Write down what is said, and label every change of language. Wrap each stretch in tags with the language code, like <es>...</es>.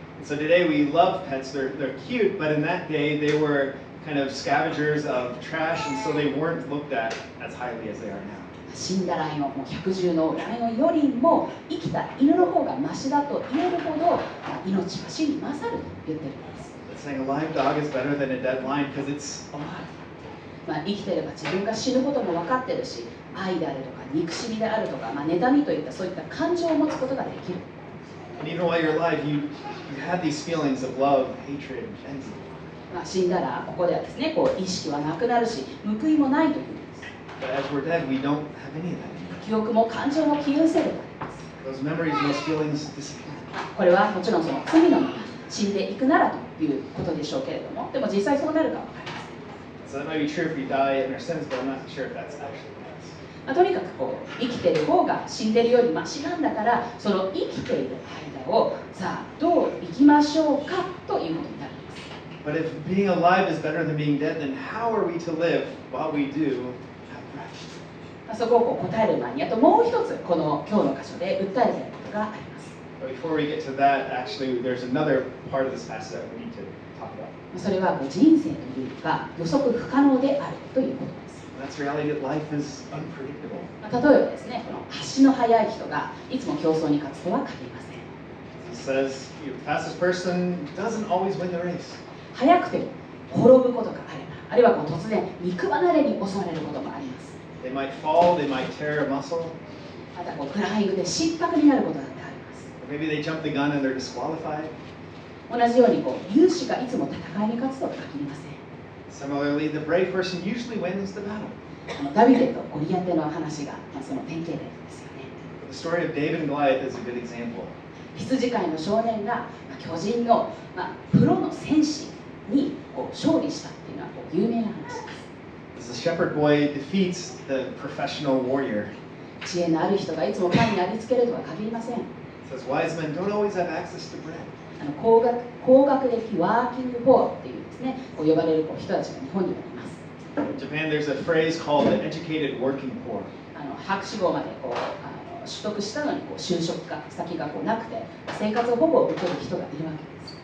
<en>So today we love pets, they're cute, but in that day they were kind of scavengers of trash, and so they weren't looked at as highly as they are now.</en> <ja>死んだライオン、もう百獣のライオンよりも生きた犬の方がマシだと言えるほど、命は死に勝ると言ってるんです。</ja> <en>It's saying a live dog is better than a dead lion because it's alive.</en> <ja>生きていれば自分が死ぬことも分かってるし、愛であるとか憎しみであるとか、妬みといったそういった感情を持つことができる。</ja> <en>And even while you're alive, you have these feelings of love, hatred, and envy.</en> <ja>死んだらここではですね、意識はなくなるし、報いもないというんです。</ja> <en>But as we're dead, we don't have any of that.</en> <ja>記憶も感情も消え失せるからです。</ja> <en>Those memories, those feelings disappear.</en> <ja>これはもちろんその罪のまま死んでいくならということでしょうけれども、でも実際そうなるかは分かりません。</ja> <en>So that might be true if we die in our sins, but I'm not sure if that's actually the case.</en> <ja>とにかく生きている方が死んでいるよりマシなんだから、その生きている間をさあどう生きましょうかということになるんです。</ja> <en>But if being alive is better than being dead, then how are we to live while we do have breath?</en> <ja>そこを答える前に、あともう一つこの今日の箇所で訴えていることがあります。</ja> <en>But before we get to that, actually, there's another part of this passage that we need to talk about.</en> <ja>それは人生というか予測不可能であるということです。</ja> <en>And that's the reality that life is unpredictable.</en> <ja>例えばですね、この足の速い人がいつも競争に勝つとは限りません。</ja> <en>It says, the fastest person doesn't always win the race.</en> <ja>速くても転ぶことがあれば、あるいは突然肉離れに襲われることもあります。</ja> <en>They might fall, they might tear a muscle,</en> <ja>またクライングで失格になることだってあります。</ja> <en>or maybe they jump the gun and they're disqualified.</en> <ja>同じように勇士がいつも戦いに勝つとは限りません。</ja> <en>Similarly, the brave person usually wins the battle.</en> <ja>ダビデとゴリアテの話が、その典型例ですよね。</ja> <en>The story of David and Goliath is a good example.</en> <ja>羊飼いの少年が巨人のプロの戦士に勝利したっていうのは有名な話です。</ja> <en>As the shepherd boy defeats the professional warrior.</en> <ja>知恵のある人がいつもパンにありつけるとは限りません。</ja> <en>It says wise men don't always have access to bread.</en> <ja>高学歴ワーキングポアっていうですね、呼ばれる人たちが日本にはいます。</ja> <en>In Japan, there's a phrase called the educated working poor.</en> <ja>博士号まで取得したのに就職先がなくて生活保護を受ける人がいるわけです。</ja>